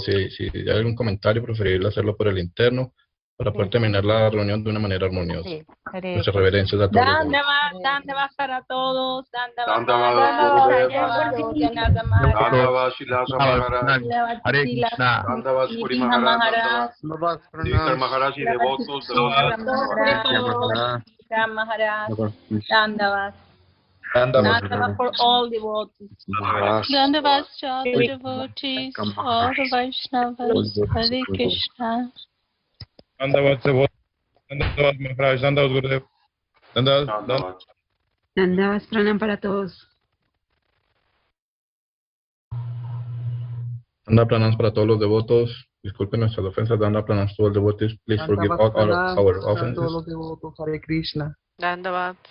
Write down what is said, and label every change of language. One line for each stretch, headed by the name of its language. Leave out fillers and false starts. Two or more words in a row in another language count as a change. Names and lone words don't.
Spanish: Si hay algún comentario, preferible hacerlo por el interno para poder terminar la reunión de una manera armoniosa. Muchas reverencias a todos. Dandavat para todos. Dandavat. Hare Krishna. Dandavat Puri Maharaj. Dandavat Maharaj y devotos. Dandavat.
English: Dandavat for all devotees. Dandavat to all the devotees, all the Vaishnavas. Hare Krishna. Dandavat Maharaj. Dandavat Gurudev.
Spanish: Dandavat pranam para todos. Dandavat pranams para todos los devotos. Disculpen nuestras ofensas.
English: Dandavat pranams to all devotees. Please forgive all our offenses.
Spanish: Todos los devotos. Hare Krishna. Dandavat.